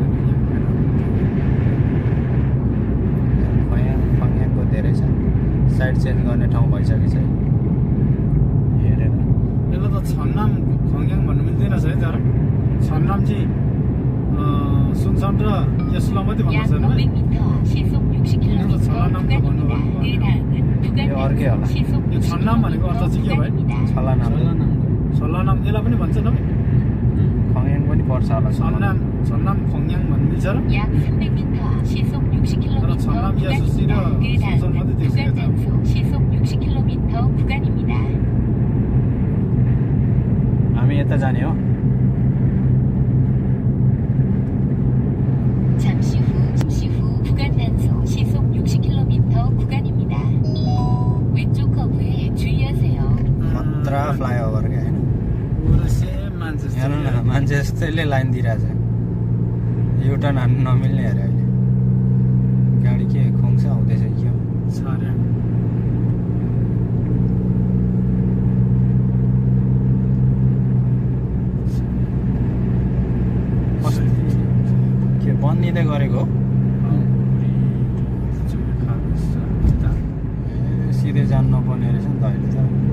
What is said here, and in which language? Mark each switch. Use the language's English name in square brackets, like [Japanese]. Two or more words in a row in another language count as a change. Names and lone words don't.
[Nepali] फङ्याङको धेरै छ साइड चेन्ज गर्ने ठाउँ भइसकेछ है हेरेर यसलाई त छन्नाम खङ्याङ भन्नु मिल्दैन है तर छन्नाम चाहिँ सुनसन र यसलाई मात्रै भन्नु [Korean] 약 [Nepali] छैन [Korean] 500m 시속 60km 구간입니다. 그 다음은 [Nepali] यो अर्कै होला [Korean] 시속 [Nepali] यो छन्नाम भनेको अर्थ चाहिँ के भयो छला नाम सल्लानाम यसलाई पनि भन्छ न खङ्याङ पनि पर्छ होला छन्नाम छन्नाम खङ्याङ भन्नु मिल्छ र [Korean] 약 300m 시속 60km 그럼 전남 구간입니다. 이하수 그 다음은 순선 어디 있어요? 구간 단속 시속 60km 구간입니다. [Nepali] हामी यता जाने हो [Korean] 잠시 후 구간 단속 시속 60km 구간입니다. 왼쪽 커브에 주의하세요. [Nepali] खतरा फ्लाइओभर क्या होइन पुरा सेम मान्छे जस्तो हेर्नु न मान्छे जस्तैले लाइन दिइरहेछ युटर्न हान्नु नमिल्ने अरे अहिले गाडी के खुङ्छ आउँदैछ के हो छर्या के बनिँदै गरेको हो ए, सिधै जानु नपर्ने रहेछ नि त अहिले त